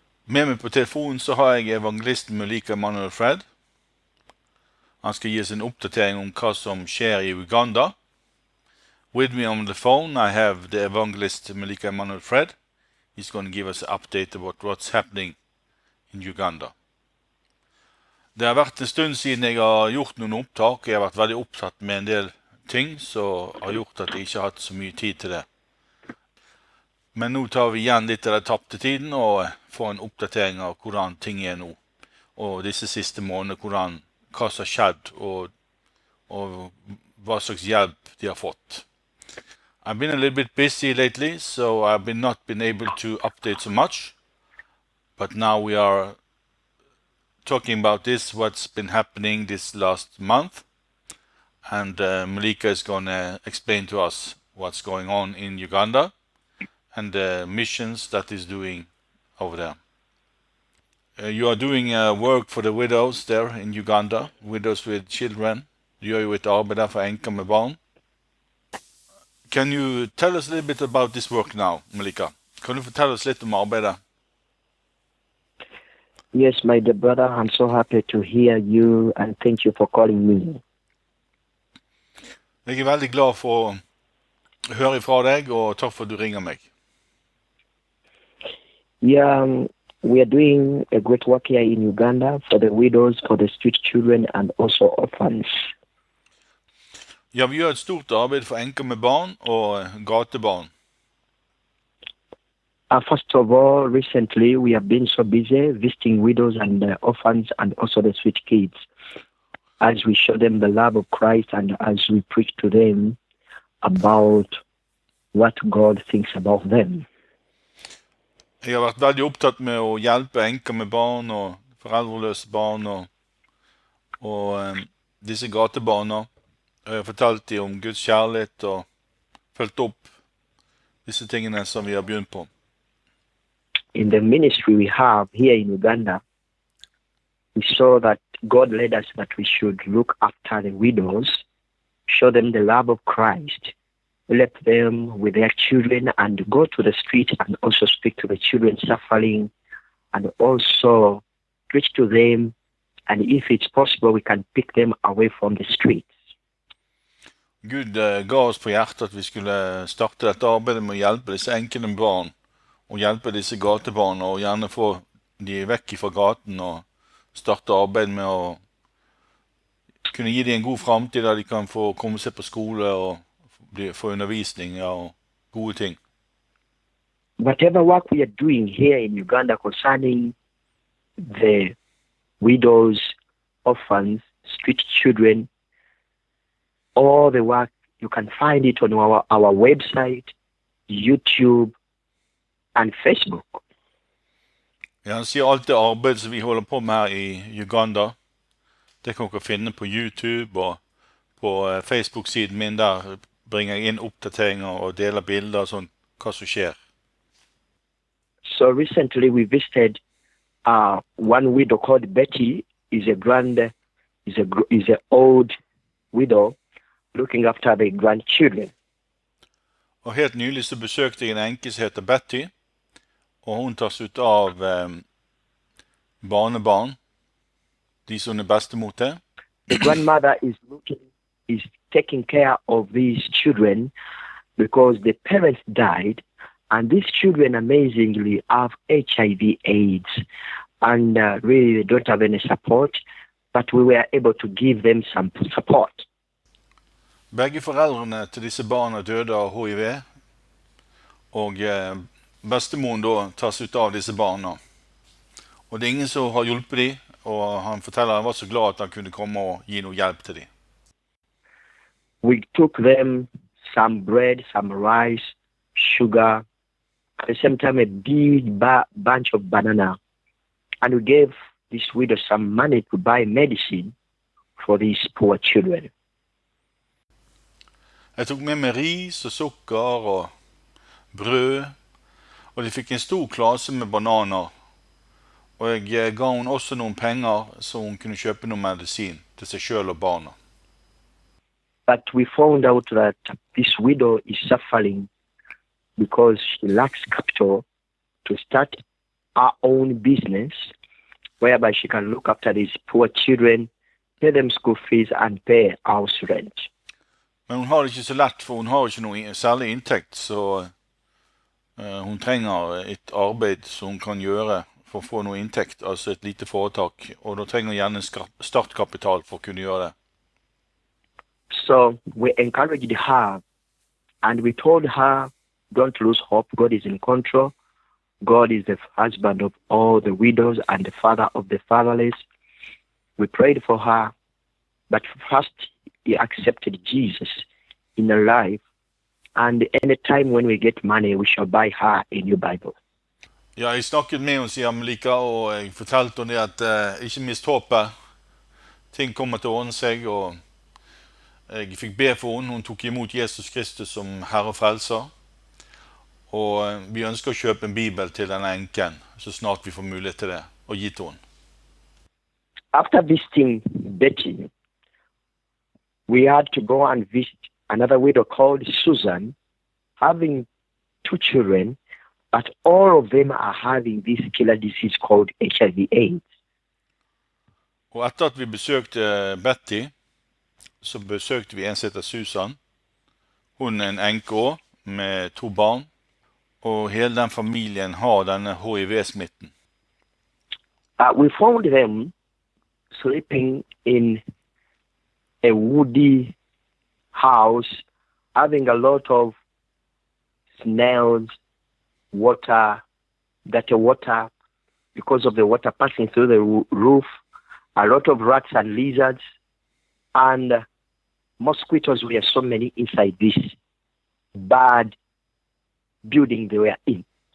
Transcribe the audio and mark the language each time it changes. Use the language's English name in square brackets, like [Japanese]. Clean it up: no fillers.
[Norwegian] Med meg på telefonen så har jeg evangelisten Emanuel Fred. Han skal gi oss en oppdatering om hva som skjer i Uganda. [English] With me on the phone I have the evangelist Emanuel Fred. He's going to give us an update about what's happening in Uganda. [Norwegian] Det har vært en stund siden jeg har gjort noen opptak. Jeg har vært veldig opptatt med en del ting som har gjort at jeg ikke har hatt så mye tid til det. Men nå tar vi igjen litt av den tapte tiden og får en oppdatering av hvordan ting er nå. Og disse siste månedene, hva som har skjedd og hva slags hjelp de har fått. [English] I've been a little bit busy lately, so I've not been able to update so much. But now we are talking about this, what's been happening this last month. And Malika is going to explain to us what's going on in Uganda and the missions that is doing over there. You are doing work for the widows there in Uganda, widows with children. [Norwegian] Du gjør jo et arbeid der for enker med barn. [English] Can you tell us a little bit about this work now, Malika? [Norwegian] Kan du fortelle oss litt om arbeidet? [English] Yes, my dear brother, I'm so happy to hear you and thank you for calling me. [Norwegian] Jeg er veldig glad for å høre ifra deg, og takk for at du ringer meg. [English] Yeah, we are doing a great work here in Uganda for the widows, for the street children, and also orphans. [Norwegian] Ja, vi gjør et stort arbeid for enker med barn og gatebarn. [English] First of all, recently we have been so busy visiting widows and orphans and also the street kids as we show them the love of Christ and as we preach to them about what God thinks about them. [Norwegian] Jeg har vært veldig opptatt med å hjelpe enker med barn og foreldreløse barn og disse gatebarna. Jeg har fortalt dem om Guds kjærlighet og følt opp disse tingene som vi har begynt på. [English] In the ministry we have here in Uganda, we saw that God led us that we should look after the widows, show them the love of Christ, help them with their children, and go to the street and also speak to the children suffering, and also preach to them, and if it's possible, we can pick them away from the streets. [Norwegian] Gud ga oss på hjertet at vi skulle starte dette arbeidet med å hjelpe disse enkene barn, og hjelpe disse gatebarna, og gjerne få de vekk fra gaten, og starte arbeid med å kunne gi dem en god fremtid, der de kan få komme seg på skole og få undervisning og gode ting. [English] Whatever work we are doing here in Uganda concerning the widows, orphans, street children, all the work, you can find it on our website, YouTube, and Facebook. [Norwegian] Ja, han sier alt det arbeidet som vi holder på med her i Uganda. Det kan dere finne på YouTube og på Facebook-siden min. Der bringer jeg inn oppdateringer og deler bilder og sånn, hva som skjer. [English] So recently we visited one widow called Betty. Is a old widow looking after the grandchildren. [Norwegian] Og helt nylig så besøkte jeg en enke som heter Betty, og hun tar seg ut av barnebarn, de som er bestemor til. [English] The grandmother is taking care of these children because the parents died, and these children amazingly have HIV-AIDS, and really they don't have any support, but we were able to give them some support. [Norwegian] Begge foreldrene til disse barna døde av HIV, og bestemoren da tar seg ut av disse barna. Og det er ingen som har hjulpet dem, og han forteller at han var så glad at han kunne komme og gi noe hjelp til dem. [English] We took them some bread, some rice, sugar, at the same time a big bunch of banana, and we gave this widow some money to buy medicine for these poor children. [Norwegian] Jeg tok med meg ris og sukker og brød, og de fikk en stor klase med bananer. Og jeg ga hun også noen penger så hun kunne kjøpe noe medisin til seg selv og barna. [English] But we found out that this widow is suffering because she lacks capital to start her own business, whereby she can look after these poor children, pay them school fees, and pay house rent. [Norwegian] Men hun har det ikke så lett, for hun har ikke noe særlig inntekt, så hun trenger et arbeid som hun kan gjøre for å få noe inntekt, altså et lite foretak, og da trenger hun gjerne startkapital for å kunne gjøre det. [English] So we encouraged her, and we told her, don't lose hope. God is in control. God is the husband of all the widows and the father of the fatherless. We prayed for her, but first he accepted Jesus in her life. And anytime when we get money, we shall buy her a new Bible. [Norwegian] Ja, jeg snakket med henne, sier Melika, og jeg fortalte henne at ikke mist håpet. Ting kommer til å ordne seg, og jeg fikk be for henne. Hun tok imot Jesus Kristus som Herre og Frelser. Og vi ønsker å kjøpe en bibel til denne enken, så snart vi får mulighet til det, og gi til henne. [English] After visiting Betty, we had to go and visit another widow called Susan, having 2 children, but all of them are having this killer disease called HIV-AIDS. [Norwegian] Og etter at vi besøkte Betty, så besøkte vi en som heter Susan. Hun en enke også, med 2 barn, og hele den familien har denne HIV-smitten. [English] We found them sleeping in a woody house, having a lot of snails, water, because of the water passing through the roof, a lot of rats and lizards, and mosquitoes were so many inside this bad building they were in.